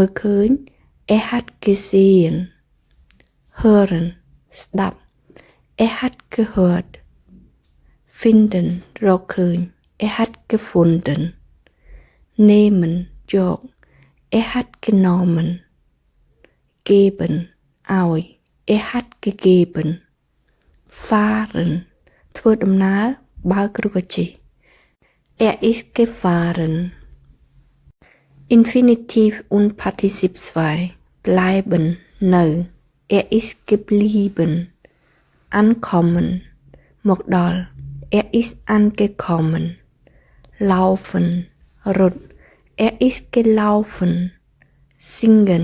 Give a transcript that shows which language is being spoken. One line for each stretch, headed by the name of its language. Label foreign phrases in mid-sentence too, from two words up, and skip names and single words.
German: លឃើញ hat gesehen Hören ស្ដាប់ hat gehört Finden រកឃើញ hat gefunden Nehmen យក hat genommen Geben ឲ្យ hat gegeben Fahren
Khmer: ធ្វើដំណើរបើកឬក៏ជិះ
German: ist gefahren Infinitiv und Partizip 2 bleiben នៅ ist geblieben ankommen មកដល់ ist angekommen laufen រត់ ist gelaufen singen